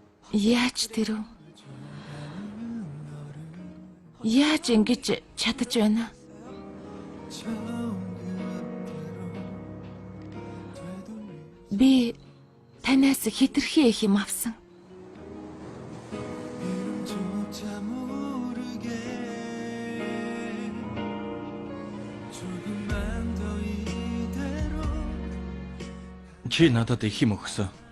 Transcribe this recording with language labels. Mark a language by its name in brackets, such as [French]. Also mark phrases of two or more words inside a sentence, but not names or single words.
[Mongolian] Яаж тэр үү? Яаж ингэж чадаж байна? Би танаас хитрхи их юм авсан. [Korean] 조차 모르게 조금만 더 이대로 [Mongolian] Чи надад их юм өгсөн.